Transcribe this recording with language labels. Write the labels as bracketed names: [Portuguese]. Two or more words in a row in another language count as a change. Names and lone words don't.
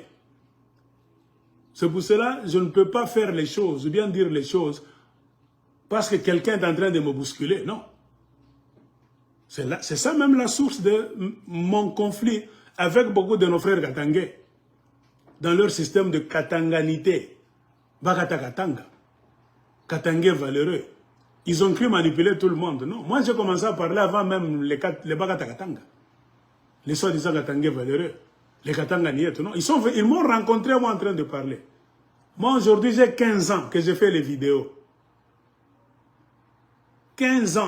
[French] C'est pour cela que je ne peux pas faire les choses, ou bien dire les choses, parce que quelqu'un est en train de me bousculer. Non. C'est ça même la source de mon conflit avec beaucoup de nos frères katangais. Dans leur système de katanganité. Bakata Katanga. Katangais valeureux. Ils ont cru manipuler tout le monde. Non. Moi, j'ai commencé à parler avant même les Bakata Katanga. Les soi-disant Katangais valeureux. Les Katanga Nieto. Non. Ils m'ont rencontré, moi, en train de parler. Moi, aujourd'hui, j'ai 15 ans que j'ai fait les vidéos. 15 ans.